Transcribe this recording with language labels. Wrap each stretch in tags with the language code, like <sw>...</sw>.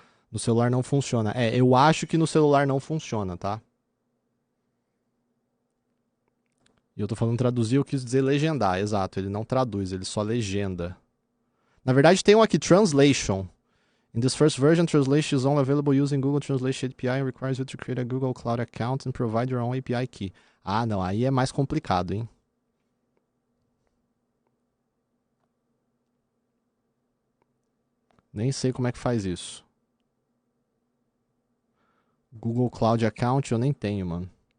<pt>No celular não funciona. Eu acho que no celular não funciona, tá? E eu tô falando traduzir, eu quis dizer legendar, exato. Ele não traduz, ele só legenda. Na verdade, tem um aqui, Translation.</pt> <en>In this first version, translation is only available using Google Translation API and requires you to create a Google Cloud account and provide your own API key.</en> <pt>Ah, não, aí é mais complicado, hein? Nem sei como é que faz isso. Google Cloud Account eu nem tenho, mano.</pt>